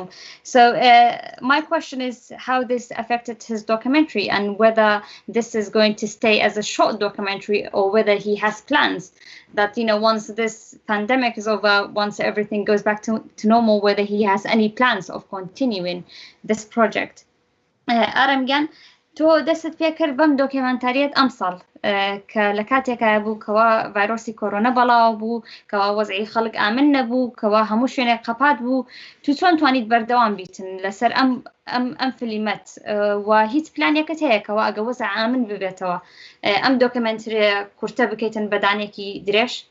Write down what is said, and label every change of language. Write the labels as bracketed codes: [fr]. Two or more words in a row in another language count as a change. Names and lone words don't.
[en] So my question is how this affected his documentary and whether this is going to stay as a short documentary or whether he has plans that, you know, once this pandemic is over, once everything goes back to normal, whether he has any plans of continuing this project. Aram Gan, [ckb] تو دەست پێ کرد بەم دۆکیۆمەنتاریەت ئەم ساڵ کە لە کاتێکە بوو کەوا ڤایرۆسی کۆرۆنا بەڵاو بوو کەوا وەزعی خەڵک ئامن نەبوو کەوا هەموو شوێنێک قەپات بوو تو چۆن توانیت بەردەوام بیتن لەسەر ئەم فیلمەت و هیچ پلانێکت هەیە کەوا ئەگە وەزع ئامن ببێتەوە ئەم دۆکیۆمەنتریە کورتە بکەیتن بەدانێکی درێژ؟